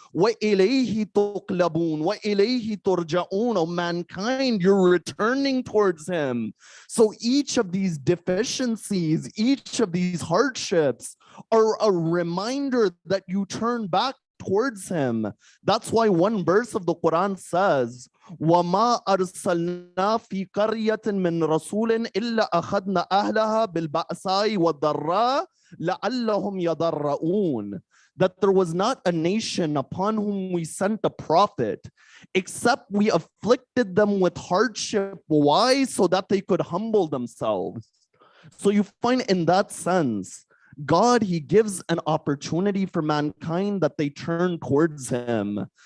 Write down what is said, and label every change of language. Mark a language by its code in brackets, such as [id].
[ar] وَإِلَيْهِ تُقْلَبُونَ وَإِلَيْهِ تُرْجَعُونَ. [en] Oh, mankind, you're returning towards him. So each of these deficiencies, each of these hardships are a reminder that you turn back towards him. That's why one verse of the Quran says, [ar] وَمَا أَرْسَلْنَا فِي قَرْيَةٍ مِّن رَسُولٍ إِلَّا أَخَذْنَا أَهْلَهَا بِالْبَأْسَاءِ وَالضَّرَّاءِ لَعَلَّهُمْ يَضَرَّؤُونَ. [en] That there was not a nation upon whom we sent a prophet, except we afflicted them with hardship. Why? So that they could humble themselves. So you find in that sense, God, he gives an opportunity for mankind that they turn towards him.